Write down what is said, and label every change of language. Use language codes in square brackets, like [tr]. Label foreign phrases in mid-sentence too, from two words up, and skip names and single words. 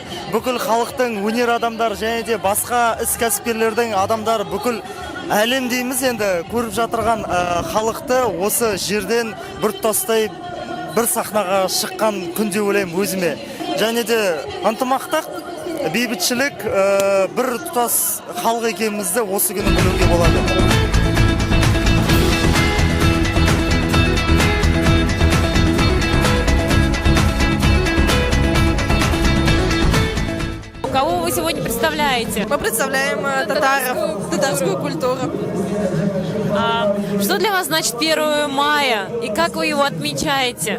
[kk] Бүкіл халықтың, өнер адамдар және де басқа іс кәсіпкерлердің адамдар бүкіл әлем дейміз енді көріп жатырған халықты осы жерден бір тұтастай бір сахнаға шыққан күн деп ойлаймын өзіме. Және де ынтымақтақ, бейбітшілік, бір тұтас халық екенімізді осы күні білуге болады. [ru] Кого вы сегодня представляете? Мы представляем татаров, татарскую культуру. Что для вас значит 1 мая и как вы его отмечаете?